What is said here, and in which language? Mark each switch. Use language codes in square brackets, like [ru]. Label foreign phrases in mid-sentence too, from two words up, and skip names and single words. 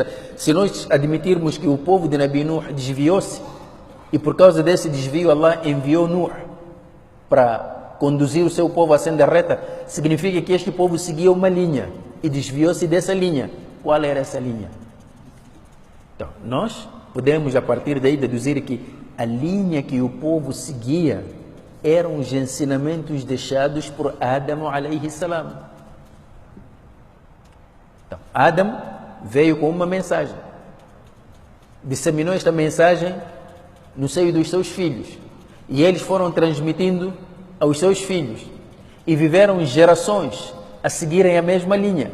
[pt] Se nós admitirmos que o povo de Nabi Nuh desviou-se, e por causa desse desvio Allah enviou Nuh para conduzir o seu povo à senda reta, significa que este povo seguia uma linha e desviou-se dessa linha. Qual era essa linha? Então, nós podemos a partir daí deduzir que a linha que o povo seguia eram os ensinamentos deixados por Adam [ar] عليه السلام. [pt] Então, Adam veio com uma mensagem, disseminou esta mensagem no seio dos seus filhos, e eles foram transmitindo aos seus filhos, e viveram gerações a seguirem a mesma linha.